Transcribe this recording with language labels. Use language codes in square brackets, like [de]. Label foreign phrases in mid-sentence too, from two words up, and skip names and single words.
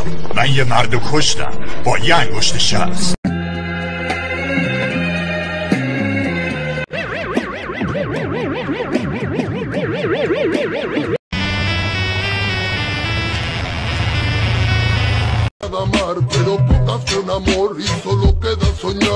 [fa] من یه مرد رو کشتم با یه انگشت شست. [es] amar, pero pocas con amor y solo queda soñar.